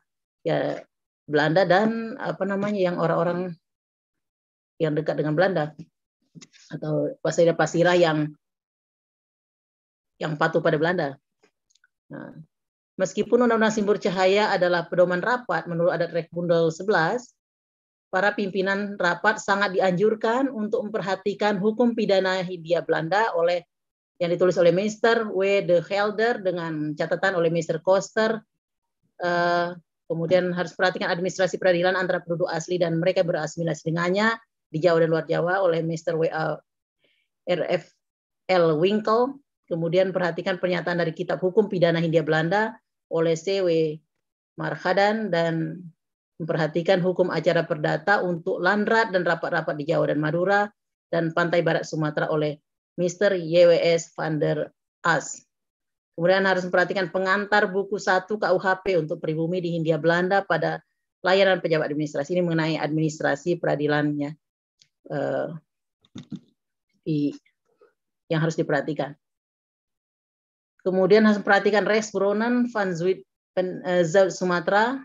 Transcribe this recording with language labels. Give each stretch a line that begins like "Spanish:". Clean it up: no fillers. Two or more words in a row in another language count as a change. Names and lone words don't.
Indonesian: Ya Belanda dan yang orang-orang yang dekat dengan Belanda atau pasirah-pasirah yang patuh pada Belanda. Nah, meskipun Undang-Undang Sumber Cahaya adalah pedoman rapat menurut adat Reh Bundel 11, para pimpinan rapat sangat dianjurkan untuk memperhatikan hukum pidana Hindia Belanda yang ditulis oleh Mr. W. de Helder dengan catatan oleh Mr. Koster. Kemudian harus perhatikan administrasi peradilan antara penduduk asli dan mereka berasimilasi dengannya di Jawa dan luar Jawa oleh Mr. W. R.F. L. Winkle. Kemudian perhatikan pernyataan dari Kitab Hukum Pidana Hindia Belanda oleh C.W. Marhadan, dan memperhatikan hukum acara perdata untuk landrat dan rapat-rapat di Jawa dan Madura dan pantai barat Sumatera oleh Mr. Y.W.S. van der As. Kemudian harus memperhatikan pengantar buku 1 KUHP untuk pribumi di Hindia Belanda pada layanan pejabat administrasi. Ini mengenai administrasi peradilannya yang harus diperhatikan. Kemudian harus memperhatikan Rex Bronen van Zuid Zuid Sumatera.